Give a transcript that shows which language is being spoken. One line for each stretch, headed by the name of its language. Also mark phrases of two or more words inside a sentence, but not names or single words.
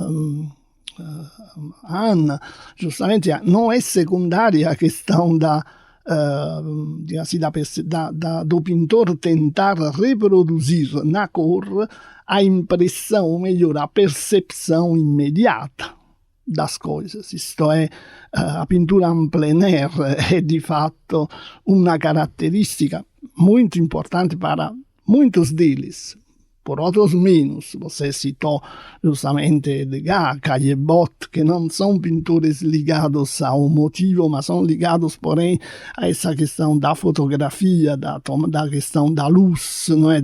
Portuguese: Anna, justamente não é secundária a questão do pintor tentar reproduzir na cor a impressão, ou melhor, a percepção imediata das coisas. Isto é, a pintura
French: en plein air
Portuguese: é de fato uma característica muito importante para muitos deles. Por outros menos, você citou justamente Degas, Caillebotte, que não são pintores ligados ao motivo, mas são ligados, porém, a essa questão da fotografia, da questão da luz, não é?